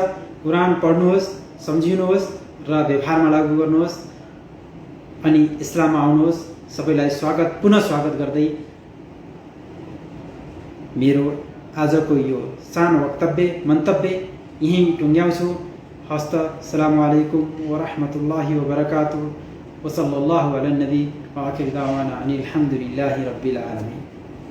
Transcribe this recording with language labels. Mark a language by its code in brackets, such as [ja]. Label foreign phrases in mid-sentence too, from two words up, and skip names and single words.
[ne] कुरान पढ्नुहोस्, सम्झिनुहोस् र व्यवहारमा लागू गर्नुहोस् अनि इस्लाममा आउनुहोस्। सबैलाई पुनः स्वागत गर्दै मेरो आजको यो सानो मन्तव्य यहीँ टुङ्ग्याउँछु। [ar] हस्त السلام عليكم ورحمة الله وبركاته وصلى الله على النبي وآخر دعوانا أن الحمد لله رب العالمين.